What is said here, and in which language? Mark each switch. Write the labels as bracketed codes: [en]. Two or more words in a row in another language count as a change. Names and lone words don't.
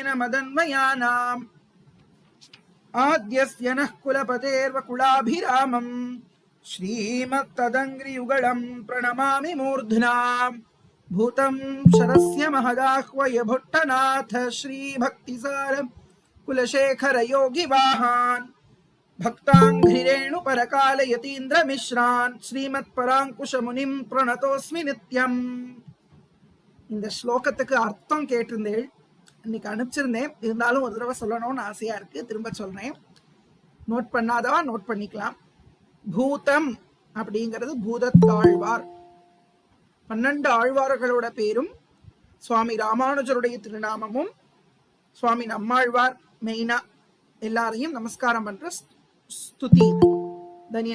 [sa] मदन्वयानाम् आद्यस्य नः कुलपतेर्वकुलाभिरामम् श्रीमत्तदङ्घ्रियुगळं प्रणमामि मूर्ध्ना भूतं शरस्य महदाह्वय भट्टनाथ श्रीभक्तिसार कुलशेखर योगिवाहान् भक्ताङ्घ्रिरेणु परकाल यतीन्द्र मिश्रान् श्रीमत्पराङ्कुश मुनिं प्रणतोस्मि नित्यम्. [ta] இந்த ஸ்லோகத்துக்கு அர்த்தம் கேட்டிருந்தேன், இன்னைக்கு அனுப்பிச்சிருந்தேன். இருந்தாலும் ஒரு தடவை சொல்லணும்னு ஆசையா இருக்கு, திரும்ப சொல்றேன். நோட் பண்ணாதவா நோட் பண்ணிக்கலாம். பூதம் அப்படிங்கிறது பூதத்தாழ்வார். 12 ஆழ்வார்களோட பேரும் சுவாமி ராமானுஜருடைய திருநாமமும் சுவாமி நம்மாழ்வார் மெயினா எல்லாரையும் நமஸ்காரம் பண்ற ஸ்துதி தனியன்.